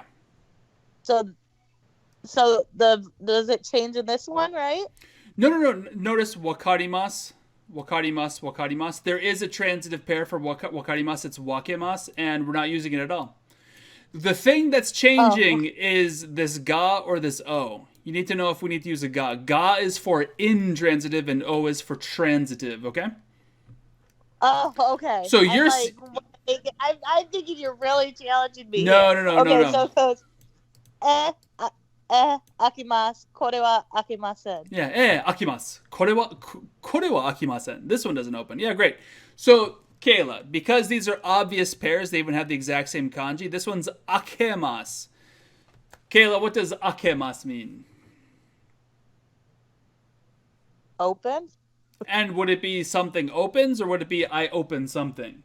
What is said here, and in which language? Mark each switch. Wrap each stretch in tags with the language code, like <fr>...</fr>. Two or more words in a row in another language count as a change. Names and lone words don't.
<en>So does it change in this one, right? No. Notice</en> <ja>分かります、分かります、分かります.</ja> <en>There is a transitive pair for wakarimasu. It's wakemasu, and we're not using it at all. The thing that's changing is this ga or this o. You need to know if we need to use a ga. Ga is for intransitive and o is for transitive, okay? Oh, okay. So you're... I'm thinking you're really challenging me. No. Okay, so it's akimasu.</en> <ja>これは開きません. Yeah, 開きます. これは開きません.</ja> <en>This one doesn't open. Yeah, great. So, Kayla, because these are obvious pairs, they even have the exact same kanji. This one's akemasu. Kayla, what does akemasu mean? Open? And would it be something opens, or would it be I open something?</en>